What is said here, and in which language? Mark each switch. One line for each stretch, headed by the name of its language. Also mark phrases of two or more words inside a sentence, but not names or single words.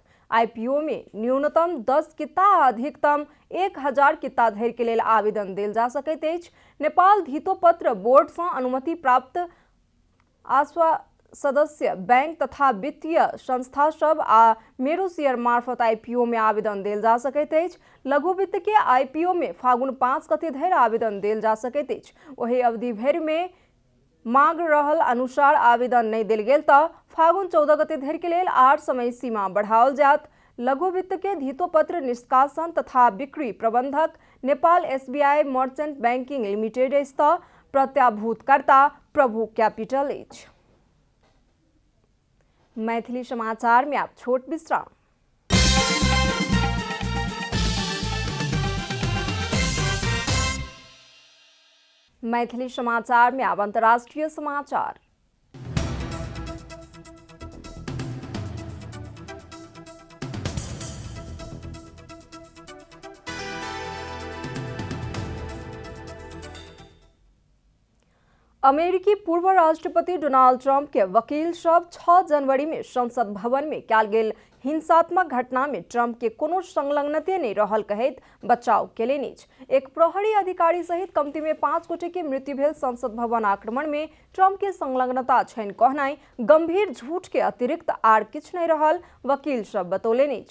Maithili: आईपीओ में न्यूनतम 10 कित्ता अधिकतम 1,000 कित्ता धरि के लेल आवेदन देल जा सकैत अछि। नेपाल धितोपत्र बोर्ड से अनुमति प्राप्त सदस्य बैंक तथा वित्तीय संस्था सब आ मेरो शेयर मार्फत आईपीओ में आवेदन देल जा सकैत अछि। लघु वित्त के आईपीओ में फागुन 5 गते धरि आवेदन देल जा सकैत अछि। ओहि अवधि भरि में मांग रहल अनुसार आवेदन नहीं देल गेल तो फागुन 14 गते धरि के लेल आर समय सीमा बढ़ाओल जात। लघु वित्त के धितोपत्र निष्कासन तथा बिक्री प्रबंधक नेपाल एसबीआई मर्चेंट बैंकिंग लिमिटेड अछि तो प्रत्याभूतकर्ता प्रभु कैपिटल अछि। मैथिली समाचार में आप छोट विश्राम। मैथिली समाचार में अब अंतर्राष्ट्रीय समाचार। अमेरिकी पूर्व राष्ट्रपति डोनाल्ड ट्रंप के वकील सब 6 जनवरी में संसद भवन में कयल गेल हिंसात्मक घटना में ट्रंप के कोनो संलग्नते नहीं रहल कहैत बचाव केलनि अछि। एक प्रहरी अधिकारी सहित कमती में 5 गोटे के मृत्यु भेल संसद भवन आक्रमण में ट्रंप के संलग्नता छनि कहनाई गंभीर झूठ के अतिरिक्त आर किछु नहीं रहल वकील सब बतौलनि अछि।